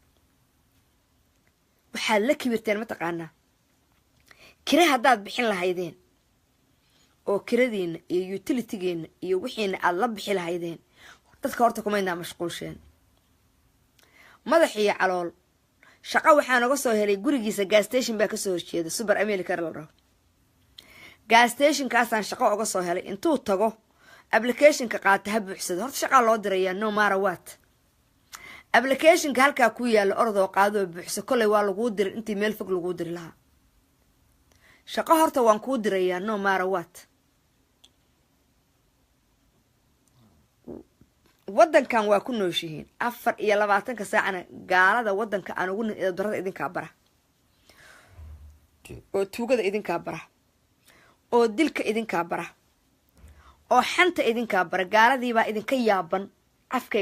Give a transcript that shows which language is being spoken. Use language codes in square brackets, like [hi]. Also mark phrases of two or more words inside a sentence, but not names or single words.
[so] waxaad la kibirteen mataqaanaa kira haddaad bixin lahaydeen oo kiradiina iyo utilitygeena iyo wixiina aad la bixi lahaydeen dadka horta kumaynaa mashquulsheen madax iyo calool shaqo waxaa naga soo helay gurigiisa [en] gas station [so] baa kasoo horjeeda super america la dhaho gas stationkaasaan shaqo uga soo helay intuu tago applicationka qaata ha buuxsado horta shaqaa loo dirayaa [en] no matter what [so] applicationka halkaa ku yaala ordoo qaadoo buuxso kolley waa laguu diray intii meel fog laguu diri lahaa shaqo horta waan kuu dirayaa [en] no matter what [so] wadankan waa ku nooshihiin 24 saacana gaalada wadanka aan ugu darada idinkaa bara oo tuugada idinkaa bara oo dilka idinkaa bara oo xanta idinkaa bara gaaladiibaa idinka yaaban afkay